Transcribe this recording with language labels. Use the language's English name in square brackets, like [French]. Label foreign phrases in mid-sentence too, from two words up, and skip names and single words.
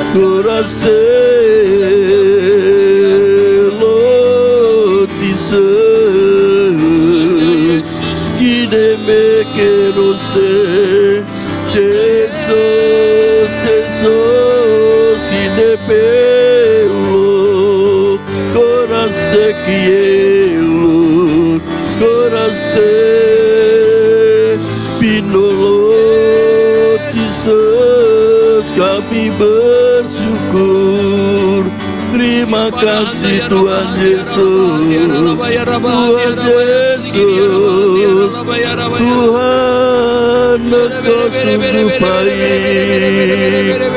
[Indonesian] koraselot, Jesus, kidemekerose, Jesus, Jesus, idepelo, korasekielo, koraste, pinolot, Jesus. Kami bersyukur. Terima kasih Tuhan Yesus, Tuhan Yesus, Tuhan Engkau sungguh baik.